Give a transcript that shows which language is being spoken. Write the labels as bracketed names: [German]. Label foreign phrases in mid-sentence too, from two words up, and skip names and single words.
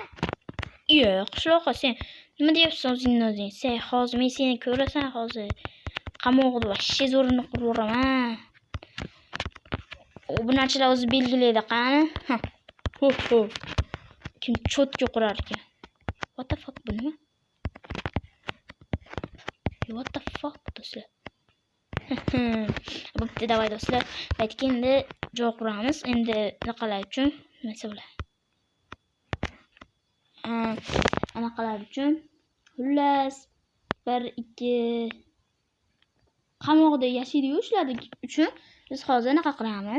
[Uzbek] Yo'q, qishloq sen nima deyapsan o'zing? Sen hozir men seni ko'rasan hozir. Qamoqda voshshi zo'rini qurib yuboraman. Bu narsalar o'zi belgilaydi qani? Ho. Kim cho'tga qurar ekan? [English] What the fuck [Uzbek] bu nima? [English] What the fuck [Uzbek] do'stlar? Bo'pti, davay do'stlar. Aytki endi joy quramiz. Endi anaqalar uchun nima bo'lar? Anaqalar uchun xullas 1-2 qamoqda yashaydigan shular uchun biz hozir anaqa qilamiz.